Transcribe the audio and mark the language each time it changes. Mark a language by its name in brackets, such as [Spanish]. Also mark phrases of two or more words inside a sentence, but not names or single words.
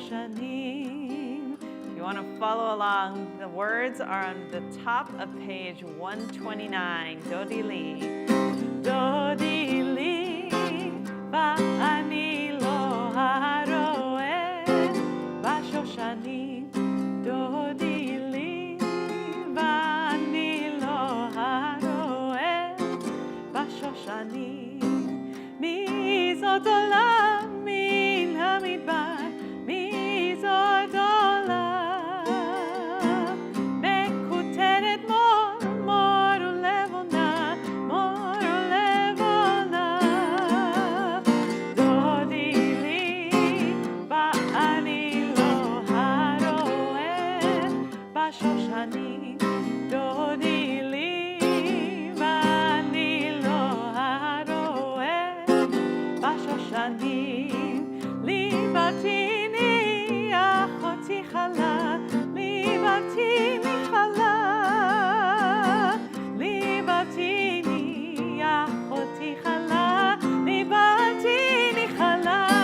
[Hebrew] Bashoshani. [English] If you want to follow along, the words are on the top of page 129. [Hebrew] דודי לי, ואני לו הרועה. בשושנים, דודי לי, ואני לו הרועה. בשושנים, מי זאת עולה מן המדבר, מי זאת עולה, מקוטרת מור, מור ולבונה, מור ולבונה. דודי לי, ואני לו הרועה. בשושנים, דודי לי, ואני לו הרועה. בשושנים, לבבתני אחותי כלה, לבבתני כלה, לבבתני אחותי כלה, לבבתני כלה.